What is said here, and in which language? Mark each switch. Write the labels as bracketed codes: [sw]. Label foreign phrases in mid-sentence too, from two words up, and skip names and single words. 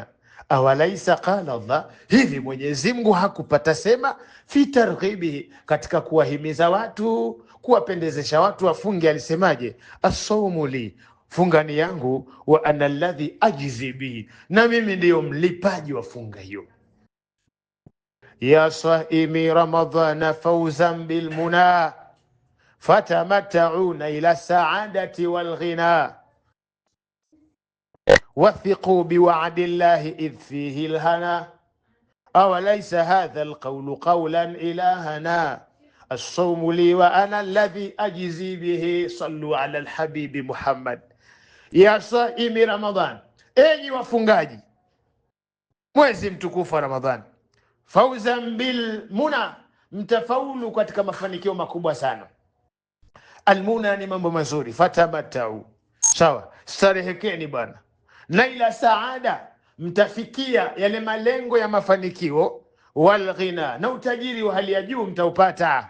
[ar] أوليس قال الله, [sw] hivi Mwenyezi Mungu hakupata sema [ar] في ترغيبه, [sw] katika kuwahimiza watu, kuwapendezesha watu wafunge, alisemaje? [ar] الصوم لي, [sw] funga ni yangu, [ar] وأنا الذي أجزي به, [sw] na mimi ndiyo mlipaji wa funga hiyo. [ar] يا صائمي رمضان فوزا بالمنى فتمتعوا إلى السعادة والغنى وثقوا بوعد الله إذ فيه الهنا أوليس هذا القول قولا إلهنا الصوم لي وأنا الذي أجزي به صلوا على الحبيب محمد. يا صائمي رمضان, [sw] enyi wafungaji mwezi mtukufu wa Ramadhani, [ar] فوزا بالمنى, [sw] mtafaulu katika mafanikio makubwa sana. Almuna ni mambo mazuri, fatamatau, sawa, starehekeni bwana, na [ar] إلى السعادة, [sw] mtafikia yale malengo ya mafanikio, walghina, na utajiri wa hali ya juu mtaupata.